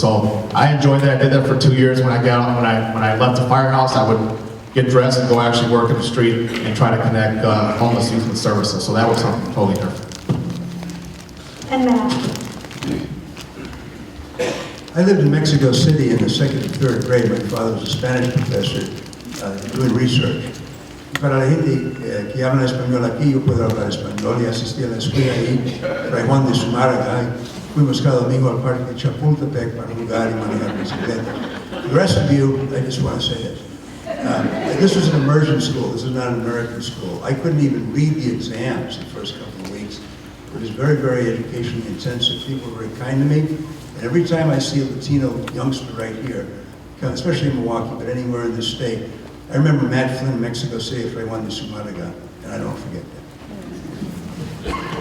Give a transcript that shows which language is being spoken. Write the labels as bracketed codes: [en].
[en] So I enjoyed that. I did that for 2 years. When I left the firehouse, I would get dressed and go actually work in the street and try to connect homeless youth with services. So that was something totally different. And Matt. I lived in Mexico City in the 2nd and 3rd grade. My father was a Spanish professor doing research. [es] Para la gente que habla español aquí, yo puedo hablar español y asistí a la escuela ahí, Fray Juan de Zumárraga, y fuimos cada domingo al parque de Chapultepec para jugar y manejar bicicleta. [en] The rest of you, I just want to say this. This was an immersion school. This is not an American school. I couldn't even read the exams the first couple of weeks. It was very, very educationally intensive. People were very kind to me. And every time I see a Latino youngster right here, especially in Milwaukee, but anywhere in the state, I remember Matt Flynn, Mexico City, Fray Juan de Zumárraga, and I don't forget that.